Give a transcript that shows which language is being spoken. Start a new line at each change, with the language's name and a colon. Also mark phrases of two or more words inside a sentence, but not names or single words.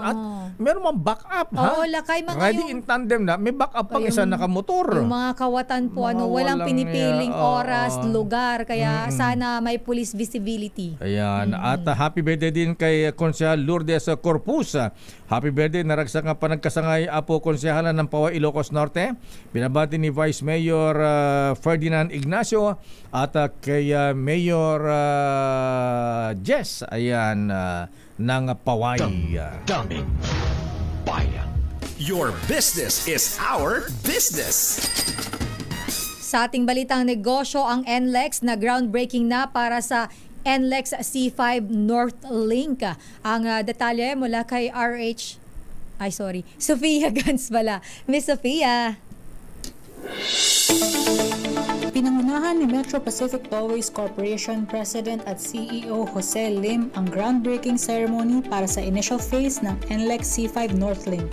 Filipino: At meron mang backup, Oo, lakay mga riding in tandem na, may backup pang isa nakamotor. Yung mga kawatan po, walang pinipiling oras, lugar, kaya sana may police visibility. Ayan, at
English: happy birthday
Filipino: din kay Konsehal Lourdes Corpus.
English: Happy birthday,
Iloko: naragsak nga panagkasangay Apo Konsehala ng Pawa, Ilocos Norte.
Filipino: Binabati ni Vice Mayor Ferdinand Ignacio at kay Mayor Jess, ayan, ng Paway. Daming bayan.
English: Your business is our business.
Filipino: Sa ating balitang negosyo, ang NLEX na groundbreaking na para sa NLEX C5 North Link. Ang detalye mula kay Sophia Gans pala. Miss Sophia. Pinangunahan ni Metro Pacific Tollways Corporation President at CEO Jose Lim ang
English: groundbreaking ceremony
Filipino: para sa
English: initial phase
Filipino: ng NLEX C5 North Link.